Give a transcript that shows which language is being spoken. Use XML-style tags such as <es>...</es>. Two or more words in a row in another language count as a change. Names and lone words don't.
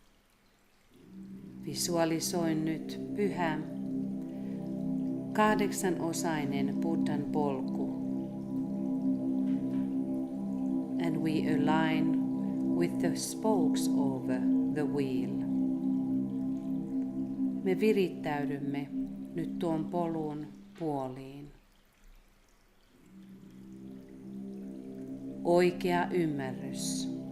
<fi>Visualisoin nyt pyhä 8-osainen Buddhan polku,</fi> <en>we align with the spokes of the wheel.</en> <fi>Me virittäydymme nyt tuon polun puoliin. Oikea ymmärrys.</fi>